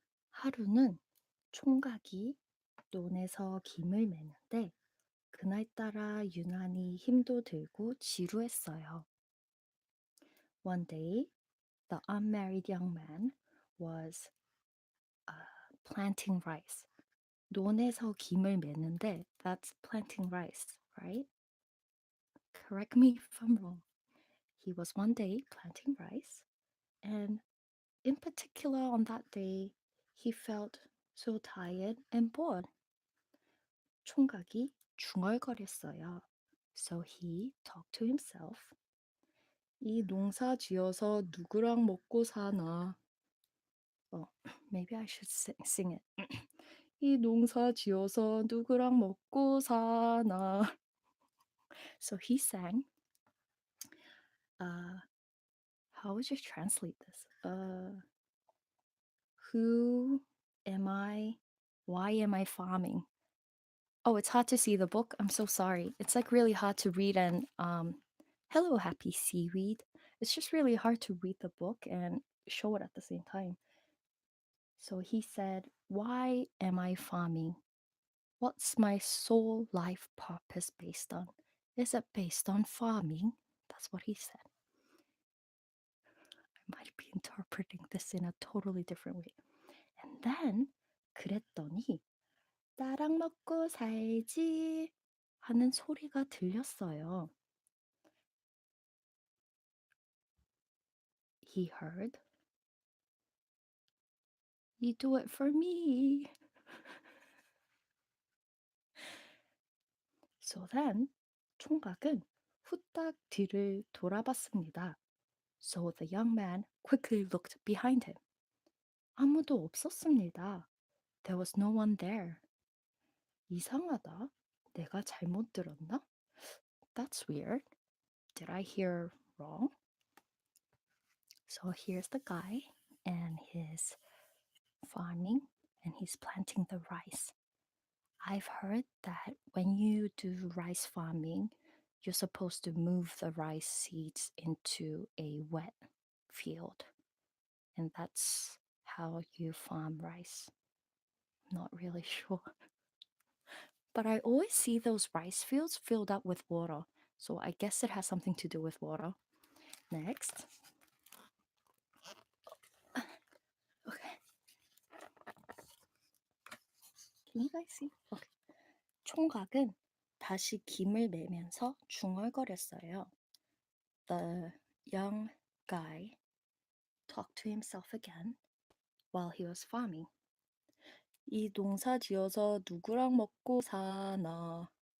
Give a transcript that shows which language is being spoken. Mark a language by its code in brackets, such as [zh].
[ko] 하루는 총각이 논에서 김을 매는데 그날따라 유난히 힘도 들고 지루했어요. [en] One day, the unmarried young man was planting rice. [ko] 논에서 김을 매는데 [en] that's planting rice, right? Correct me if I'm wrong. He was one day planting rice, and in particular on that day, he felt so tired and bored. [ko] 총각이 중얼거렸어요. [en] So he talked to himself. [ko] 이 농사 지어서 누구랑 먹고 사나? [en] Oh, maybe I should sing it. [ko] 이 농사 지어서 누구랑 먹고 사나. [en] So he sang, uh, how would you translate this? Who am I? Why am I farming? Oh, it's hard to see the book. I'm so sorry. It's like really hard to read and hello happy seaweed. It's just really hard to read the book and show it at the same time. So he said, "Why am I farming? What's my soul life purpose based on? Is it based on farming?" That's what he said. I might be interpreting this in a totally different way. And then [ko] 그랬더니 나랑 먹고 살지 하는 소리가 들렸어요. He heard, "You do it for me." [en] So then [ko] 총각은 후딱 뒤를 돌아봤습니다. [en] So the young man quickly looked behind him. [ko] 아무도 없었습니다. [en] There was no one there. [ko] 이상하다. 내가 잘못 들었나? [en] That's weird. Did I hear wrong? So here's the guy and his farming and he's planting the rice. I've heard that when you do rice farming, you're supposed to move the rice seeds into a wet field. And that's how you farm rice. I'm not really sure. But I always see those rice fields filled up with water. So I guess it has something to do with water. Next. Okay. Can you guys see? Okay. [ko] 총각은 다시 김을 매면서 중얼거렸어요. [en] The young guy talked to himself again while he was farming. [ko] 이 농사 지어서 누구랑 먹고 사나?